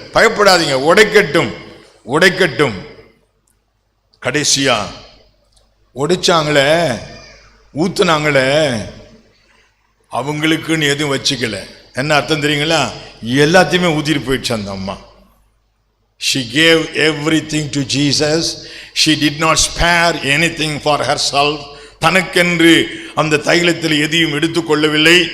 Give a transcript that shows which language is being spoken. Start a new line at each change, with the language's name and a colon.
Tamil: பயப்படாதீங்க, உடைக்கட்டும். கடைசியா உடைச்சாங்களே, ஊத்துனாங்களே, அவங்களுக்குன்னு எதுவும் வச்சுக்கல. என்ன அர்த்தம் தெரியுங்களா? எல்லாத்தையுமே ஊத்திட்டு போயிடுச்சு அந்த அம்மா.
English: She gave everything to Jesus. She did not spare anything for herself.
Tamil: தனக்கென்று அந்த தைலத்தில் எதையும் எடுத்துக்கொள்ளவில்லை.